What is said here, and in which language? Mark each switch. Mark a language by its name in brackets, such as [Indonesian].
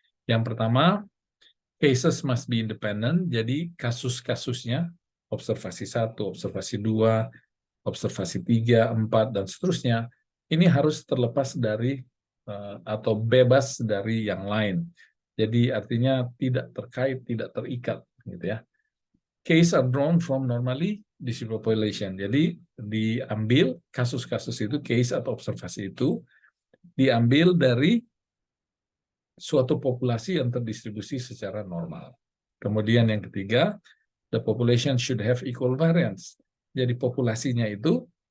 [Indonesian] Yang pertama, [English] cases must be independent. [Indonesian] Jadi kasus-kasusnya, observasi 1, observasi 2, observasi 3, 4, dan seterusnya, ini harus terlepas dari atau bebas dari yang lain. Jadi artinya tidak terkait, tidak terikat, gitu ya. [English] Case are drawn from normally distributed population. [Indonesian] Jadi diambil kasus-kasus itu, case atau observasi itu diambil dari suatu populasi yang terdistribusi secara normal. Kemudian yang ketiga, [English] the population should have equal variance. [Indonesian] Jadi populasinya itu